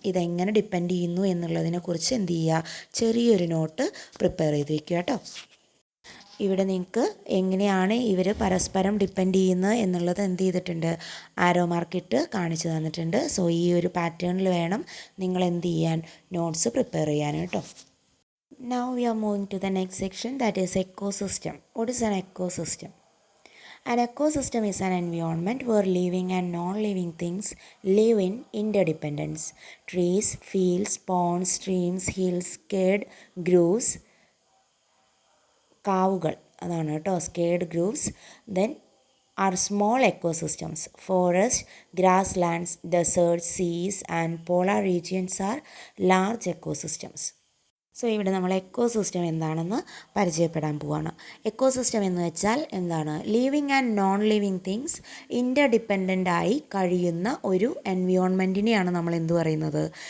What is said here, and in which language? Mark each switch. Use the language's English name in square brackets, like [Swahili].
[Malayalam] ഇതെങ്ങനെ ഡിപ്പെൻഡ് ചെയ്യുന്നു എന്നുള്ളതിനെക്കുറിച്ച് എന്ത് ചെയ്യുക, ചെറിയൊരു നോട്ട് പ്രിപ്പയർ ചെയ്ത് വെക്കുക കേട്ടോ. ഇവിടെ നിങ്ങൾക്ക് എങ്ങനെയാണ് ഇവർ പരസ്പരം ഡിപ്പെൻഡ് ചെയ്യുന്നത് എന്നുള്ളത് എന്ത് ചെയ്തിട്ടുണ്ട്, ആരോ മാർക്കിട്ട് കാണിച്ചു തന്നിട്ടുണ്ട്. സോ ഈ ഒരു പാറ്റേണിൽ വേണം നിങ്ങൾ എന്ത് ചെയ്യാൻ, നോട്ട്സ് പ്രിപ്പയർ ചെയ്യാൻ കേട്ടോ. [English] Now we are moving to the next section, that is ecosystem. What is an ecosystem? An ecosystem is an environment where living and non-living things live in interdependence. Trees, fields, ponds, streams, hills, scared grooves, [Malayalam] കാവുകൾ അതാണ് കേട്ടോ [English] Sacred groves. Then are small ecosystems. Forest, grass lands, desert, seas and polar regions are large ecosystems. [Malayalam] So ഇവിടെ നമ്മൾ ecosystem എന്താണെന്ന് പരിചയപ്പെടാൻ പോവാണ്. Ecosystem എന്ന് വെച്ചാൽ എന്താണ്? Living and non living things ഇൻ്റർഡിപ്പെൻഡൻ്റ് ആയി കഴിയുന്ന ഒരു എൻവിയോൺമെൻറ്റിനെയാണ് നമ്മൾ എന്ത് പറയുന്നത്?